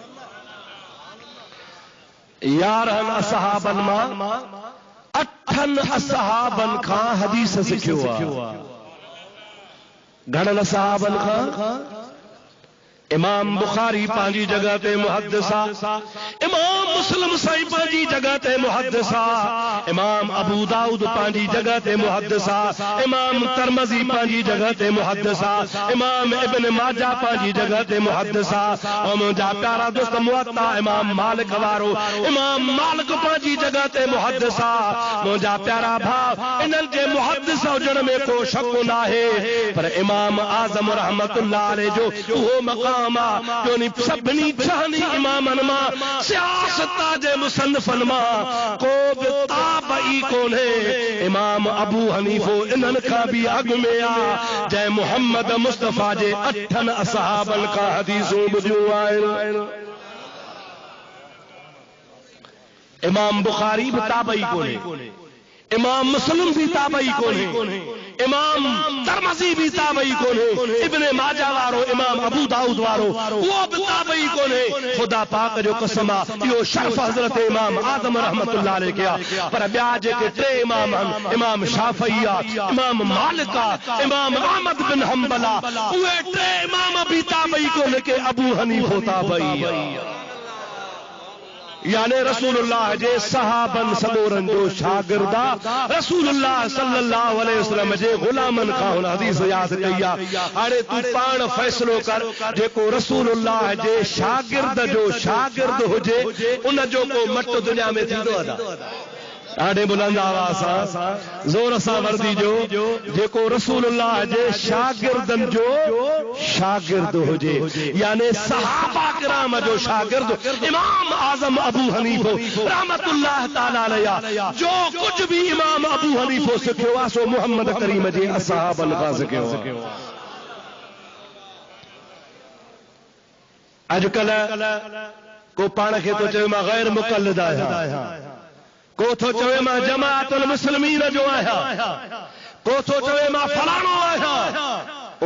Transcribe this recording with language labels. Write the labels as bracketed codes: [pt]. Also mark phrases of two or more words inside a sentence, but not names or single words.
[sd] 11 सहाबनि मां 8 सहाबनि खां हदीस सिखियो आहे। घणनि सहाबनि खां? इमाम बुखारी पांजी जगह ते मुहद्दिस आ, इमाम मुस्लिम साईं पांजी जगह ते मुहद्दिस आ, इमाम अबू दाऊद पांजी जगह ते मुहद्दिस आ, इमाम तिरमिज़ी पांजी जगह ते मुहद्दिस आ, इमाम इब्न माजा पांजी जगह ते मुहद्दिस आ। और मुंहिंजा प्यारा दोस्त मुअत्ता इमाम मालिक वारो, इमाम मालिक पांजी जगह ते मुहद्दिस आ। मुंहिंजा प्यारा भाउ, इन्हनि जे मुहद्दिस हुजण में को शक न आहे, पर इमाम आज़म [ar] رحمة الله عليه [sd] जो उहो मक़ाम सभिनी छहनी इमामनि मां सियासत जे मुसन्निफ़नि मां को बि ताबई कोन्हे। इमाम अबू हनीफो इन्हनि खां बि अॻु में आ, जंहिं मुहम्मद मुस्तफा जे 8 असहाबनि खां हदीसूं ॿुधियूं आहिनि। इमाम बुखारी भी ताबई कोने, इमाम मुस्लिम भी ताबई कोने, इमाम तिरमिज़ी भी ताबई कोने, इब्न माजा वारो इमाम अबू दाऊद वारो वो भी ताबई कोने। खुदा पाक जो कसम आ, इहो शर्फ हज़रत इमाम आज़म [ar] رحمة الله عليه [sd] किया। पर ॿिया जेके 3 इमाम आहिनि, इमाम शाफ़ई आ, इमाम मालिक आ, इमाम अहमद बिन हंबल आ, उहे 3 इमाम भी ताबई कोने के अबू हनीफो ताबई आ। यानी रसूलुल्लाह जे सहाबन सदोरन जो शागिर्दा रसूलुल्लाह [ar] صلى الله عليه وسلم [sd] जे गुलामन खां हुन हदीस याद कई आ। हाणे तू पाण फैसलो कर, जेको रसूलुल्लाह जे शागिर्द जो शागिर्द हुजे उन जो को मट दुनिया में थींदो अदा। ॾाढे बुलंद आवाज़ सां ज़ोर सां वर्दी जो, जेको रसूलुल्लाह जे शागिर्दनि जो शागिर्द हुजे, यानी सहाबा किराम जो शागिर्द इमाम आज़म अबू हनीफो [ar] رحمة الله تعالى عليه [sd] जो कुछ भी इमाम अबू हनीफो सिखियो आहे सो मुहम्मद करीम जे असहाबनि खां सिखियो आहे। अॼुकल्ह को पाण खे तो चवे मां गैर मुक़ल्लिद आहियां, को थो चवे मां जमाअतुल मुस्लिमीन जो आहियां, को थो चवे मां फलाणो आहियां।